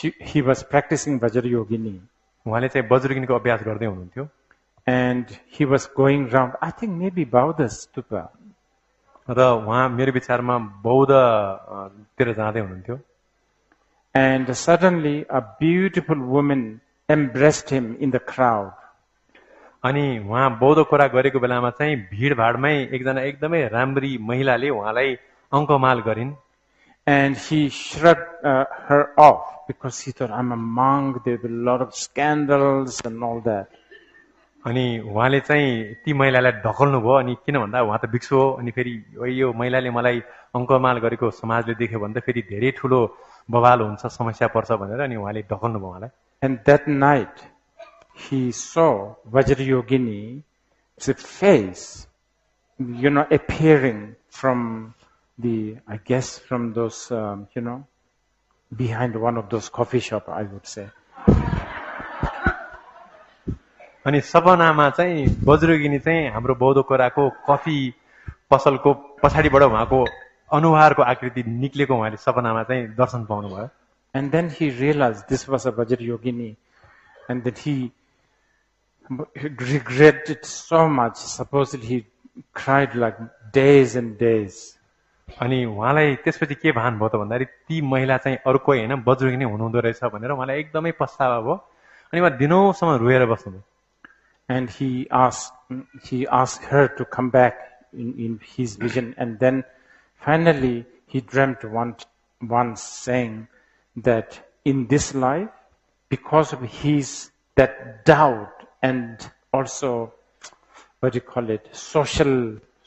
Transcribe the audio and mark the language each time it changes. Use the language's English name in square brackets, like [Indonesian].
[English] He was practicing Vajrayogini. [Nepali] उहाँले चाहिँ वज्रगिनीको अभ्यास गर्दै हुनुहुन्थ्यो. [English] And he was going round, I think maybe Bauddha stupa. [Nepali] र उहाँ मेरो विचारमा बौद्धतिर जाँदै हुनुहुन्थ्यो. [English] And suddenly a beautiful woman embraced him in the crowd. [Nepali] अनि उहाँ बौद्ध कुरा गरेको बेलामा चाहिँ भिडभाडमै एकजना एकदमै राम्री महिलाले उहाँलाई अङ्कमाल गरिन्. [English] And he shrugged her off because he thought, I'm a monk, there will be a lot of scandals and all that. [Nepali] अनि उहाँले चाहिँ ती महिलालाई ढकल्नु भयो. अनि किन भन्दा उहाँ त भिक्षु हो. अनि फेरि यो महिलाले मलाई अङ्कमाल गरेको समाजले देख्यो भने त फेरि धेरै ठुलो बवाल हुन्छ, समस्या पर्छ भनेर अनि उहाँले ढकल्नु भयो उहाँलाई. [English] And that night he saw Vajrayogini's face, appearing from I guess from those, behind one of those coffee shop, I would say. [Nepali] अनि सपनामा चाहिँ वज्रगिनी चाहिँ हाम्रो बौद्ध कोराको कफी पसलको पछाडिबाट उहाँको अनुहारको आकृति निक्लेको उहाँले सपनामा चाहिँ दर्शन पाउनु भयो. [English] And then he realized this was a Vajrayogini, and that he regretted so much. Supposedly he cried like days and days. [Nepali] अनि उहाँलाई त्यसपछि के भान भयो त भन्दाखेरि ती महिला चाहिँ अरु कोही हैन वज्रगिनी हुनुहुँदो रहेछ भनेर उहाँलाई एकदमै पछतावा भयो. अनि उहाँ दिनौसम्म रोएर बस्नुभयो. [English] And he asked her to come back in his vision. And then finally he dreamt once saying that in this life, because of that doubt and also, social,